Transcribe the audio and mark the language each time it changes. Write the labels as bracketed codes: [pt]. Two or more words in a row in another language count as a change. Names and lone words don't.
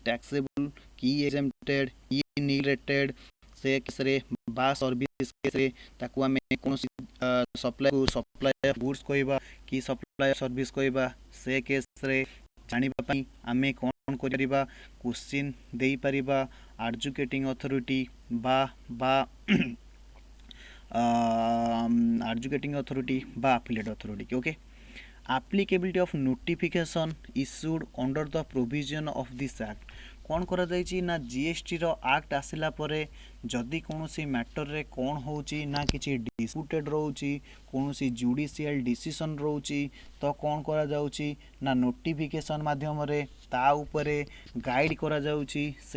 [or] ଟ୍ୟାକ୍ସେବୁଲ୍, କି ଏକ୍ସେମ୍ପଟେଡ୍, କି [en] nil rated, [or] ସେ କେସ୍ରେ ବା [en] service caseରେ [or] ତାକୁ ଆମେ କୌଣସି [en] supply goods [or] କହିବା କି [en] supply service [or] କହିବା, ସେ କେସ୍ରେ ଜାଣିବା ପାଇଁ ଆମେ କ'ଣ କରିପାରିବା, କ୍ୱେଶ୍ଚିନ୍ ଦେଇପାରିବା [en] adjudicating authority [or] ବା [en] affiliate authority. Okay, applicability of notification issued under the provision of this act. [or] କ'ଣ କରାଯାଇଛି ନା GSTର ଆକ୍ଟ ଆସିଲା ପରେ ଯଦି କୌଣସି ମ୍ୟାଟରରେ କ'ଣ ହେଉଛି ନା କିଛି ଡିସ୍ପ୍ୟୁଟେଡ୍ ରହୁଛି, କୌଣସି ଜୁଡ଼ିସିଆଲ ଡିସିସନ୍ ରହୁଛି, ତ କ'ଣ କରାଯାଉଛି ନା ନୋଟିଫିକେସନ୍ ମାଧ୍ୟମରେ ତା ଉପରେ ଗାଇଡ଼ କରାଯାଉଛି ସେ